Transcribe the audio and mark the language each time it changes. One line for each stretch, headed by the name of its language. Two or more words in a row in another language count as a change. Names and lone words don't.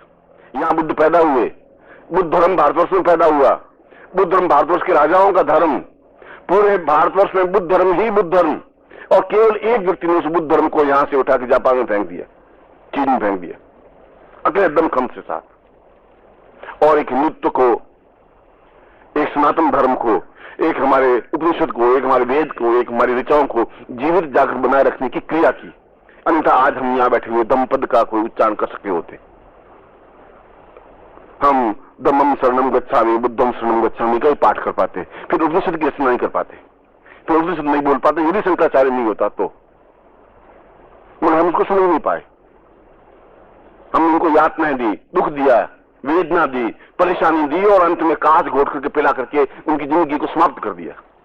Hindi: यहां बुद्ध पैदा हुए, बुद्ध धर्म भारतवर्ष में पैदा हुआ, बुद्ध धर्म भारतवर्ष के राजाओं का धर्म, पूरे भारतवर्ष में बुद्ध धर्म ही बुद्ध धर्म, और केवल एक व्यक्ति ने उस बुद्ध धर्म को यहां से उठा के जापान में फेंक दिया, चीन में फेंक दिया, अकेले दमखम के साथ। और एक हिंदुत्व को, एक सनातन धर्म को, एक हमारे उपनिषद को, एक हमारे वेद को, एक हमारी ऋचाओं को जीवित जागृत बनाए रखने की क्रिया की। अन्यथा आज हम यहां बैठे हुए दमपद का कोई उच्चारण कर सके होते। हम
Pali: धम्मम शरणम गच्छामि, बुद्धम शरणम गच्छामि
Hindi: का ही पाठ कर पाते, फिर उपनिषद की रचना नहीं कर पाते, फिर उपनिषद नहीं बोल पाते यदि शंकराचार्य नहीं होता तो। मगर हम उसको समझ नहीं पाए। हम उनको यातनाएं दी, दुख दिया, वेदना दी, परेशानी दी, और अंत में कांच घोट करके पिला करके उनकी जिंदगी को समाप्त कर दिया।